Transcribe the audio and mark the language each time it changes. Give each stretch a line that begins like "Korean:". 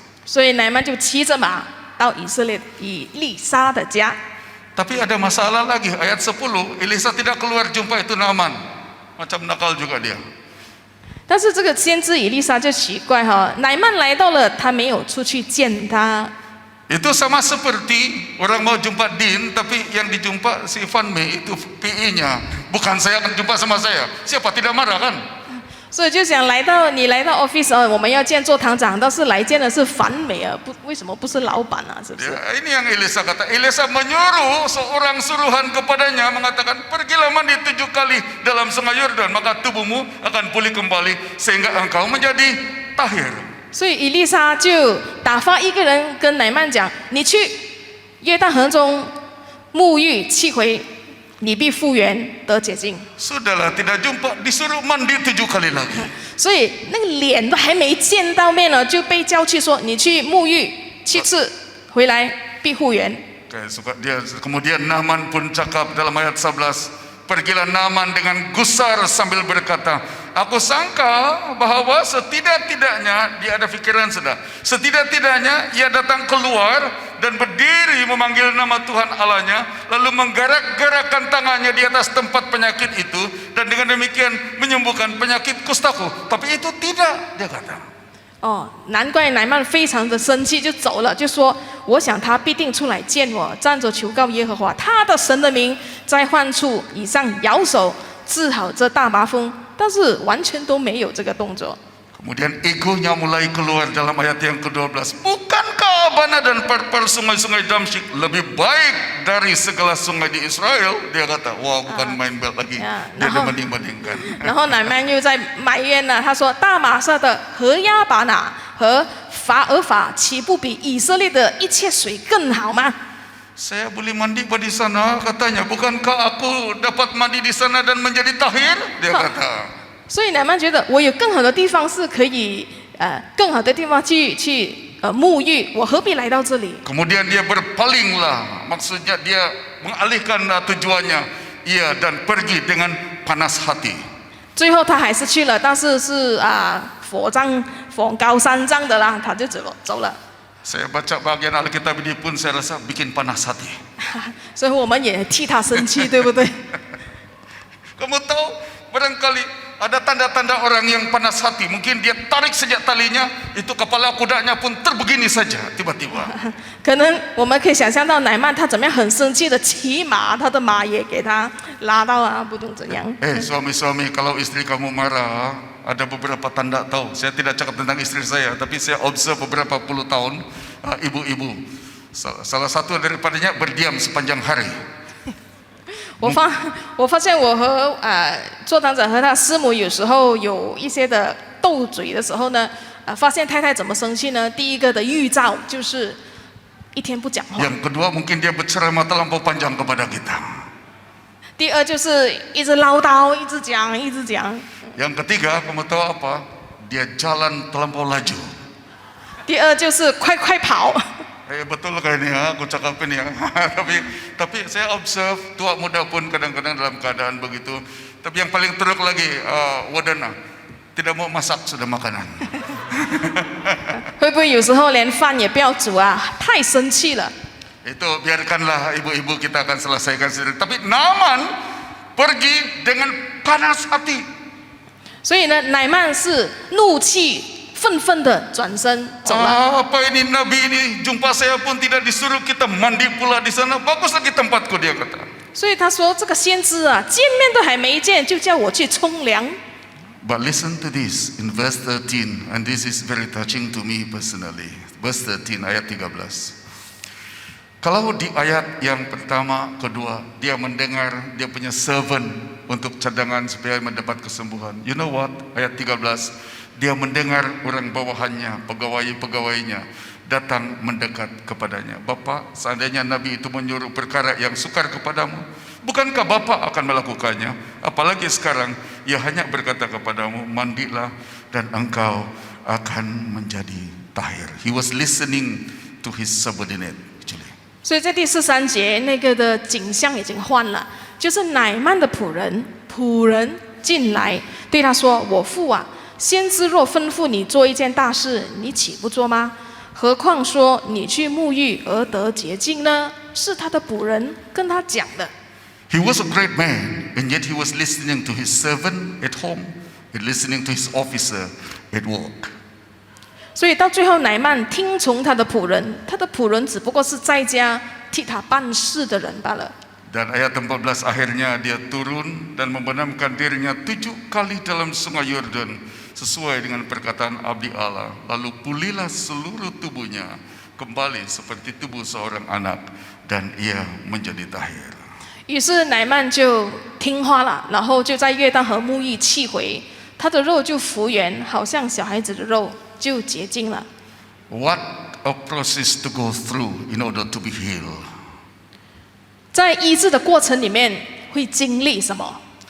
Chinese: 所以乃曼就骑着马到以利沙的家。
Malay: Tapi ada masalah lagi, ayat 10, Elisa tidak keluar jumpa itu Naaman. Macam nakal juga dia.
Chinese: 但是这个先知以利沙就奇怪哈，乃曼来到了，他没有出去见他。
Malay: Itu sama seperti orang mau jumpa Din, tapi yang dijumpa si Van Mei itu PI-nya. Bukan saya akan jumpa sama saya. Siapa tidak marah kan?
Chinese: 所以就想你来到 office 我们要见做堂长，但是来见的是樊美不为什么不是老板啊？是不是？
Malay: Ya, ini yang Elisa kata. Elisa menyuruh seorang suruhan kepadanya mengatakan, pergilah mandi 7 kali dalam sungai Yordan, maka tubuhmu akan pulih kembali sehingga engkau menjadi tahir.
Chinese: 所以以利沙就打发一个人跟乃曼讲：“你去约旦河中沐浴7回，你必复原得洁净。”
Malay: Sudahlah, tidak jumpa, disuruh mandi 7 kali lagi.
Chinese: 所以那个脸都还没见到面呢，就被叫去说：“你去沐浴7次，回来必复原。”
Malay: Kemudian Naaman pun cakap dalam ayat 11, Pergilah Naaman dengan gusar sambil berkata, aku sangka bahwa setidak-tidaknya dia ada fikiran sudah. Setidak-tidaknya ia datang keluar dan berdiri memanggil nama Tuhan Allahnya, lalu menggerak-gerakkan tangannya di atas tempat penyakit itu, dan dengan demikian menyembuhkan penyakit kustaku. Tapi itu tidak, dia kata.
Chinese: 哦，难怪乃曼非常的生气，就走了，就说：“我想他必定出来见我，站着求告耶和华，他的神的名，在患处以上摇手治好这大麻风。” 但是完全都没有这个动作。
Malay: Kemudian egonya mulai keluar dalam ayat yang ke-12. Bukankah Abana dan perper sungai-sungai Damsyik lebih baik dari segala sungai di Israel? Dia kata, wah bukan main bel lagi. Dia membanding-bandingkan.
Chinese: 然后乃曼又在埋怨了，他说：“大马色的和亚巴拿和法尔法，岂不比以色列的一切水更好吗？”
Malay: Saya boleh mandi di sana, katanya. Bukankah aku dapat mandi di sana dan menjadi tahir? Dia kata.
Chinese: 所以乃曼觉得我有更好的地方是可以更好的地方去沐浴，我何必来到这里？
Malay: Kemudian dia berpalinglah, maksudnya dia mengalihkan tujuannya, ia dan pergi dengan panas hati.
Chinese: 最后他还是去了，但是是火高山涨的啦，他就走了。
Malay: Saya baca bagian Alkitab ini pun saya rasa bikin panas hati.
Chinese: 所以我们也替他生气，对不对？
Malay: Kamu tahu, barangkali ada tanda-tanda orang yang panas hati. Mungkin dia tarik sejak talinya, itu kepala kudanya pun terbegini saja tiba-tiba.
Chinese: 可能我们可以想象到乃曼他怎么样很生气的骑马，他的马也给他拉到啊，不懂怎样。
Malay: Suami-suami, kalau istri kamu marah, ada beberapa tanda tahu. Saya tidak cakap tentang istri saya, tapi saya observe beberapa puluh tahun ibu-ibu. Salah satu daripadanya berdiam sepanjang hari.
Chinese: 我发现我和座堂长和他师母有时候有一些的斗嘴的时候呢，发现太太怎么生气呢？第一个的预兆就是一天不讲话。
Malay: Yang kedua mungkin dia berceramah terlampau panjang kepada kita.
Chinese: 第二就是一直唠叨，一直讲，一直讲。
Malay: Yang ketiga, kamu tahu apa? Dia jalan terlampau laju.
Chinese: 第二就是快跑。
Malay: Betul kayaknya aku cakapin ya. tapi saya observe tua muda pun kadang-kadang dalam keadaan begitu. Tapi yang paling teruk lagi wadana tidak mau masak sudah makanan.
Chinese: 会不会有时候连饭也不要煮啊？太生气了。
Malay: Itu biarkanlah ibu-ibu kita akan selesaikan sendiri. Tapi Naaman pergi dengan panas hati.
Chinese: 所以呢，乃曼是怒气愤愤的转身走了。
Malay: Apa ini Nabi ini jumpa saya pun tidak disuruh kita mandi pula di sana. Bagus lagi tempatku, dia kata.
Chinese: 所以他说这个先知啊，见面都还没见，就叫我去冲凉。
English: But listen to this in verse 13, and this is very touching to me personally. Verse 13
Malay: ayat 13. Kalau di ayat yang pertama, kedua, dia mendengar dia punya servant untuk cadangan supaya mendapat kesembuhan.
English: You know what?
Malay: Ayat 13, dia mendengar orang bawahannya, pegawai-pegawainya datang mendekat kepadanya. Bapak, seandainya Nabi itu menyuruh perkara yang sukar kepadamu, bukankah Bapak akan melakukannya? Apalagi sekarang, ia hanya berkata kepadamu, mandilah dan engkau akan menjadi tahir.
English: He was listening to his subordinate.
Chinese: 所以在第13节那个的景象已经换了，就是乃曼的仆人进来对他说：“我父啊，先知若吩咐你做一件大事，你岂不做吗？何况说你去沐浴而得洁净呢？” 是他的仆人跟他讲的。
English: He was a great man, and yet he was listening to his servant at home and listening to his officer at work.
Chinese: 所以到最后，乃曼听从他的仆人，他的仆人只不过是在家替他办事的人罢了。
Malay: Dan ayat 14 akhirnya dia turun dan membenamkan dirinya 7 kali dalam sungai Yordan sesuai dengan perkataan abdi Allah. Lalu pulihlah seluruh tubuhnya kembali seperti tubuh seorang anak dan ia menjadi tahir.
Chinese: 于是乃曼就听话了，然后就在约旦河沐浴气回，他的肉就复原，好像小孩子的肉，就洁净了。
English: What a process to go through in order to be healed.
Chinese: 在医治的过程里面会经历什么？